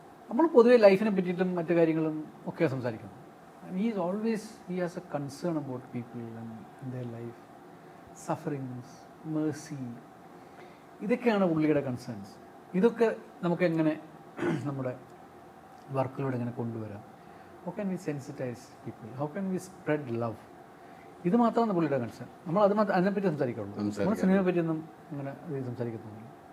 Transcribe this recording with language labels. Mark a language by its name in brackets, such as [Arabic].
[Malayalam] നമ്മൾ പൊതുവെ ലൈഫിനെ പറ്റിയിട്ടും മറ്റു കാര്യങ്ങളും ഒക്കെ സംസാരിക്കുന്നു. [English] he has a concern about people and their life, sufferings, mercy. [Malayalam] ഇതൊക്കെയാണ് പുള്ളിയുടെ കൺസേൺസ്. ഇതൊക്കെ നമുക്ക് എങ്ങനെ നമ്മുടെ വർക്കിലൂടെ എങ്ങനെ കൊണ്ടുവരാം? [English] How can we sensitize people, how can we spread love? [Malayalam] ഇത് മാത്രമാണ് പുള്ളിയുടെ കൺസേൺ. നമ്മൾ അതിനെപ്പറ്റി സംസാരിക്കുള്ളൂ. നമ്മൾ സിനിമയെ പറ്റിയൊന്നും അങ്ങനെ സംസാരിക്കുന്നില്ല.